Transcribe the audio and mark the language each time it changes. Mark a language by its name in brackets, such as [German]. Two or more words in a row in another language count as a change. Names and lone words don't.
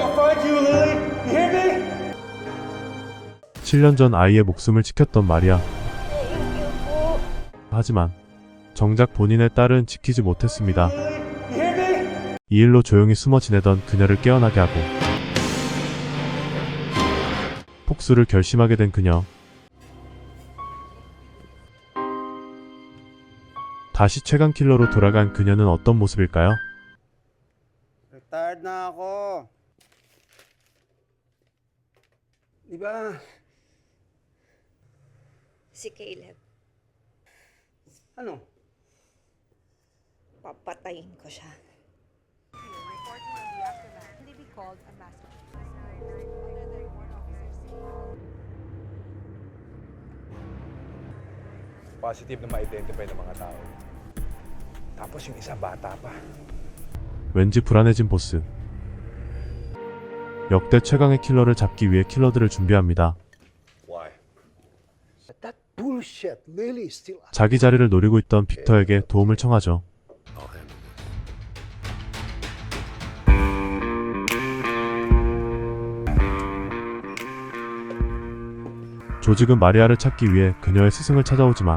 [English] behind you, Lily. You hear me? [Korean] 7년 전 아이의 목숨을 지켰던 마리아. 하지만 정작 본인의 딸은 지키지 못했습니다. [English] You hear me? [Korean] 이 일로 조용히 숨어 지내던 그녀를 깨어나게 하고 복수를 결심하게 된 그녀. 다시 최강 킬러로 돌아간 그녀는 어떤 모습일까요? [Filipino] Retired na ako. Di ba? Si Caleb, Ano? papatayin ko siya. Positive na ma-identify ng mga tao. Tapos yung isa bata pa. [Korean] 왠지 불안해진 보스. 역대 최강의 킬러를 잡기 위해 킬러들을 준비합니다. [English] Why? That bullshit, Lily is still... [Korean] 자기 자리를 노리고 있던 빅터에게 도움을 청하죠. 조직은 마리아를 찾기 위해 그녀의 스승을 찾아오지만